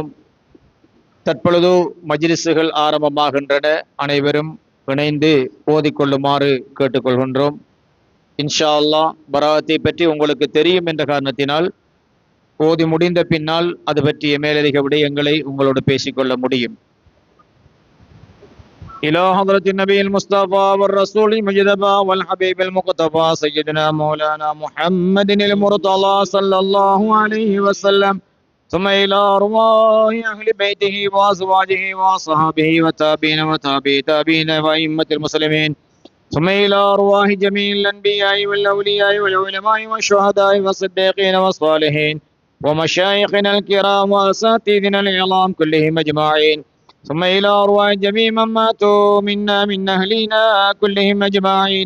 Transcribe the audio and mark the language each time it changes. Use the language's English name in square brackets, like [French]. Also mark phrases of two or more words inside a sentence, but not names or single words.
[Tamil] தற்பொழுது மஜ்லிஸுகள் ஆரம்பமாகின்றன. அனைவரும் இணைந்து ஓதிக்கொள்ளுமாறு கேட்டுக்கொள்கின்றோம். [Arabic] إن شاء الله [Tamil] பராத்தை பற்றி உங்களுக்கு தெரியும் என்ற காரணத்தினால் ஓதி முடிந்த பின்னால் அது பற்றிய மேலதிக விடயங்களை உங்களோடு பேசிக்கொள்ள முடியும். [Arabic] إلى حضرة النبي المصطفى والرسول المجتبى والحبيب المقتفى سيدنا مولانا محمد المرتضى صلى الله عليه وسلم، ثم إلى أرواح أهل بيته وأزواجه وصحابه وتابعين وتابعي تابعين وأئمة المسلمين، ثم إلى أرواح جميع الأنبياء والأولياء والعلماء والشهداء والصديقين والصالحين ومشايخنا الكرام وأساتذتنا العظام كلهم أجمعين، ثم إلى أرواح جميع من ماتوا منا من أهلنا كلهم أجمعين.